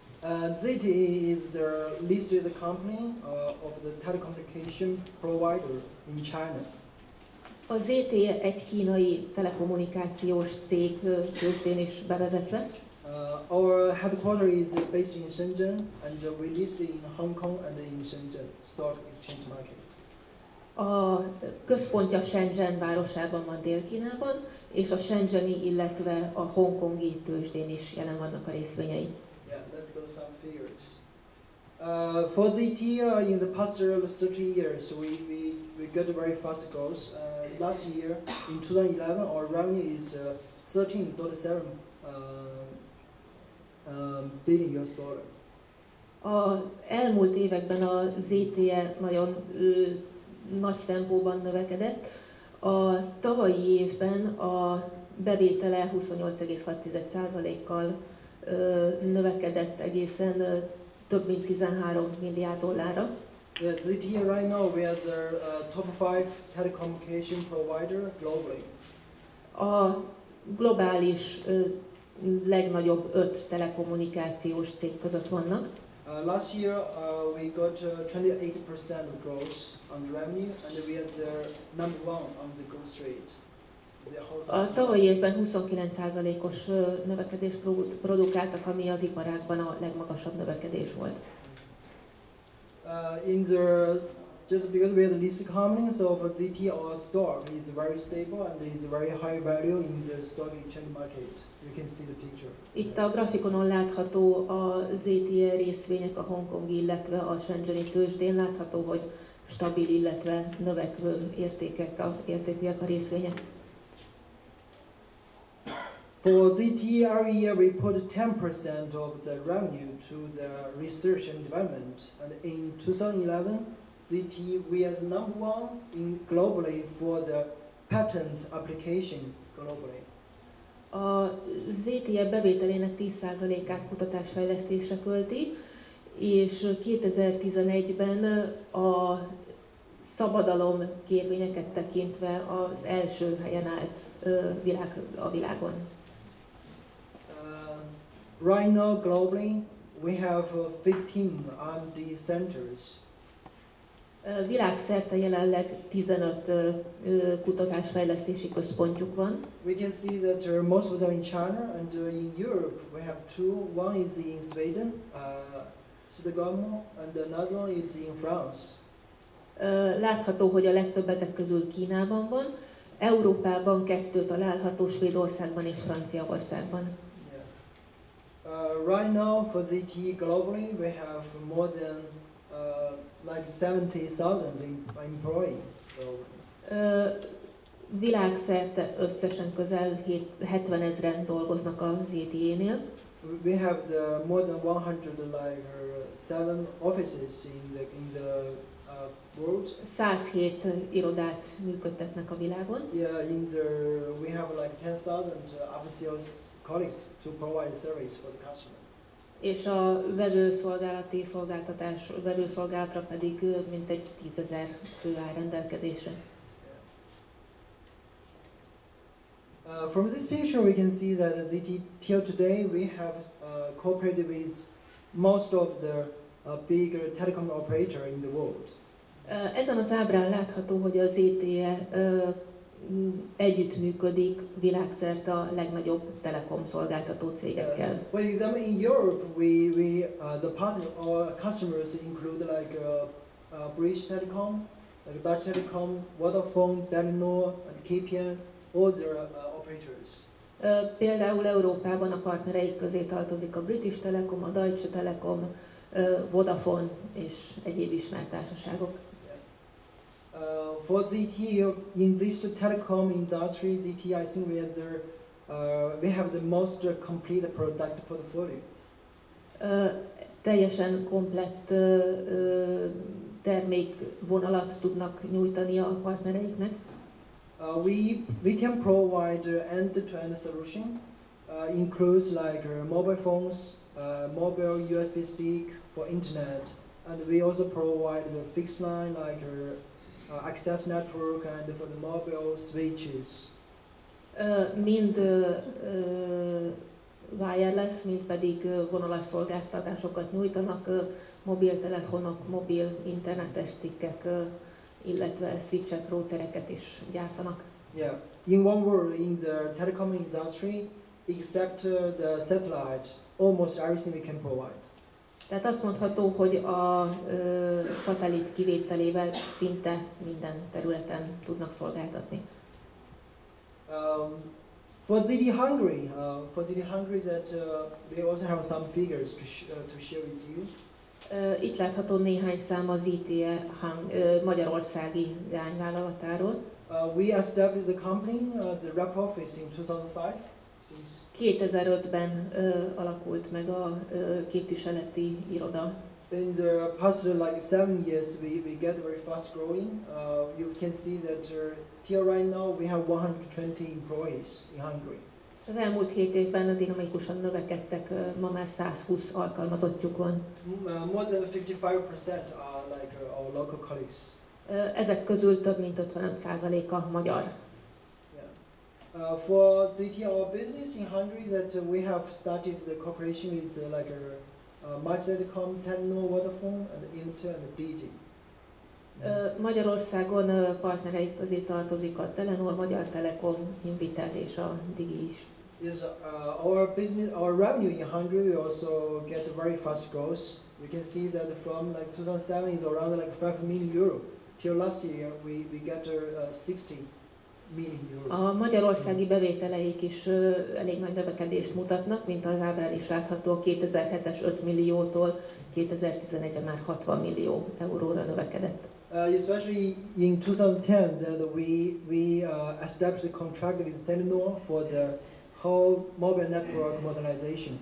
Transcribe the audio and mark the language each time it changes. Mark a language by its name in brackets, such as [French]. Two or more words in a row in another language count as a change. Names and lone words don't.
[English] ZTE is the listed company of the telecommunication provider in China. [Hungarian] A ZTE egy kínai telekommunikációs cég, tőzsdén is bevezetve. [English] Our headquarters is based in Shenzhen, and we listed in Hong Kong and in Shenzhen Stock Exchange Market. [Hungarian] A központja Shenzhen városában van Dél-Kínában, és a shenzheni, illetve a hongkongi tőzsdén is jelen vannak a részvényei. [English] Yeah, let's go some figures. For ZTE, in the past 30 years, we got very fast growth. Last year, in 2011, our revenue is 13.7 billion US dollar. [Hungarian] Az elmúlt években a ZTE nagyon nagy tempóban növekedett. A tavalyi évben a bevétele 28,6%-kal növekedett egészen több mint 13 milliárd dollárra. [English] Yeah, ZTE right now we are the top 5 telecommunication provider globally. [Hungarian] A globális legnagyobb 5 telekommunikációs cég között vannak. [English] Last year we got 28% growth on the revenue, and we are the number one on the growth rate. [Hungarian] A tavalyi évben 29%-os növekedést produkáltak, ami az iparágban a legmagasabb növekedés volt. [English] Just because we are the listed company, so for ZTE our stock is very stable and is very high value in the stock exchange market. You can see the picture. [Hungarian] Itt a grafikonon látható a ZTE részvények a hongkongi, illetve a shenzheni tőzsdén. Látható, hogy stabil, illetve növekvő értékűek a részvények. [English] For ZTE, every year we put 10% of the revenue to the research and development, and in 2011, ZTE we are the number one in globally for the patents application globally. [Hungarian] A ZTE bevételének 10%-át kutatásfejlesztésre költi, és 2011-ben a szabadalom kérvényeket tekintve az első helyen állt a világon. [English] Right now globally we have 15 R&D centers. [Hungarian] Világszerte jelenleg 15 kutatásfejlesztési központjuk van. [English] We can see that most of them in China, and in Europe we have two. One is in Sweden, Stockholm, and another one is in France. [Hungarian] Látható, hogy a legtöbb ezek közül Kínában van. Európában 2 található, Svédországban és Franciaországban. [English] Right now for ZTE globally we have more than like 70,000 employees. [Hungarian] Világszerte összesen közel 70 000-en dolgoznak a ZTE-nél. [English] We have more than 107 offices in the world. [Hungarian] 107 irodát működtetnek a világon. [English] Yeah, we have like 10,000 after sales colleagues to provide service for the customer. [Hungarian] És a vevőszolgálatra pedig mintegy 10 000 fő áll rendelkezésre. [English] From this picture we can see that at ZTE till today we have cooperated with most of the big telecom operator in the world. [Hungarian] Ezen az ábrán látható, hogy az ZTE együttműködik világszerte a legnagyobb telekom szolgáltató cégekkel. [English] For example, in Europe, the partner or customers include like British Telecom, like Dutch Telecom, Vodafone, Telenor, and KPN, all their operators. [Hungarian] Például Európában a partnereik közé tartozik a British Telecom, a Deutsche Telekom, Vodafone és egyéb ismert társaságok. [English] For ZTE, in this telecom industry, ZTE, I think we have the most complete product portfolio. [Hungarian] Teljesen komplett termékvonalat tudnak nyújtani a partnereiknek. [English] We can provide end-to-end solution, includes like mobile phones, mobile USB stick for internet, and we also provide the fixed line like access network and for the mobile switches. [Hungarian] Mind wireless, mind pedig vonalas szolgáltatásokat nyújtanak, mobiltelefonok, mobil internetes stickek, illetve switchek, routereket is gyártanak. [English] Yeah. In one word, in the telecom industry, except the satellite, almost everything we can provide. [Hungarian] Tehát azt mondható, hogy a szatellit kivételével szinte minden területen tudnak szolgáltatni. [English] For ZTE Hungary, that we also have some figures to share with you. [Hungarian] Itt látható néhány szám az ZTE magyarországi leányvállalatáról. [English] We established the company, the rep office in 2005. [Hungarian] 2005-ben alakult meg a képviseleti iroda. [English] In the past like 7 years, we get very fast growing. You can see that here right now we have 120 employees in Hungary. [Hungarian] Az elmúlt 7 évben dinamikusan növekedtek, ma már 120 alkalmazottjuk van. [English] More than 55% are like our local colleagues. [Hungarian] Ezek közül több mint 55%-a magyar. [English] For ZTE, our business in Hungary, that we have started the cooperation with like Magyar Telekom, Telenor, Vodafone, and Intel and Digi. [Hungarian] Magyarországon partnereik közé tartozik a Telenor, Magyar Telekom, Invitel és a Digi is. [English] Yes, our business, our revenue in Hungary, we also get a very fast growth. We can see that from like 2007 is around like 5 million euro. Till last year, we get 60 million euro. [Hungarian] A magyarországi bevételeik is elég nagy növekedést mutatnak, mint az ábrán is látható, 2007-es 5 milliótól 2011-re már 60 millió euróra növekedett. [English] Especially in 2010, that we established a contract with Telenor for the whole mobile network modernization.